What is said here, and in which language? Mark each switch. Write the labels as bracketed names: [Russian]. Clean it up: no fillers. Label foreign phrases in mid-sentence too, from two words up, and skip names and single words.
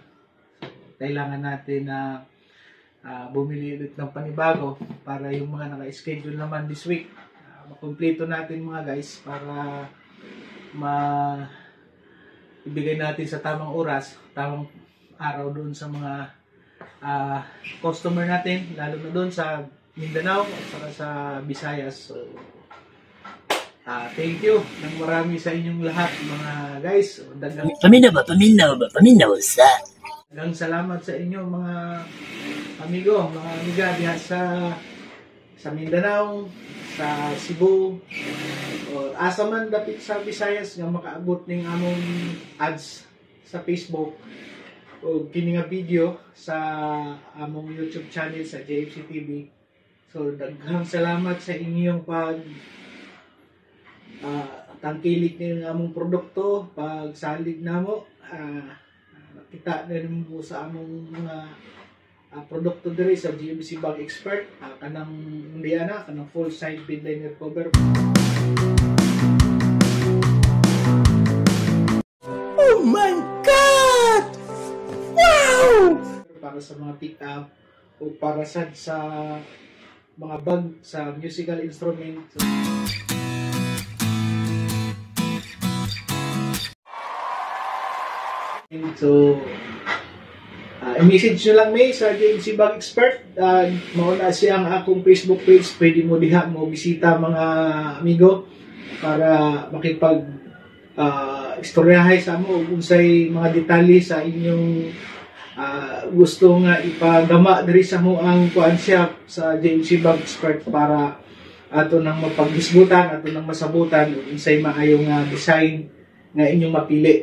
[Filipino] So, kailangan natin na bumili ulit ng panibago para yung mga naka-schedule naman [English] this week [Filipino] makumpleto natin mga guys para ibigay natin sa tamang oras, tamang araw doon sa mga customer natin, lalo na doon sa Mindanao at saka sa Visayas. So, [English] thank you [Filipino] ng marami sa inyong lahat mga guys. [Cebuano] Paminaw sa. Dagang salamat sa inyo mga amigo, mga amiga diha sa Mindanao, sa Cebu, o asa man dapit sa Visayas nga makaabot ning among ads sa Facebook o kini nga video sa among YouTube channel sa JMC TV. So daghang salamat sa inyong tangkilik ng among produkto, pagsalig namo. Kita na rin mo sa among mga produkto diri sa GMC Bag Expert, kanang Indiana, kanang [English] full side bed liner cover. Oh my God! Wow! [Cebuano] Para sa mga pick up o para sa mga bag sa musical instrument. [Filipino] So, i-message nyo lang may sa JMC Bag Expert. [Cebuano] Mauna siya ang akong Facebook page. Pwede mo diha mo bisita mga amigo para makipag istoryahay sa mo unsay mga detalye sa inyong gusto nga ipagama diri sa mo ang kuan shop sa JMC Bag Expert para ato nang mapaghisgutan, ato nang masabutan unsay maayo nga design nga inyong mapili.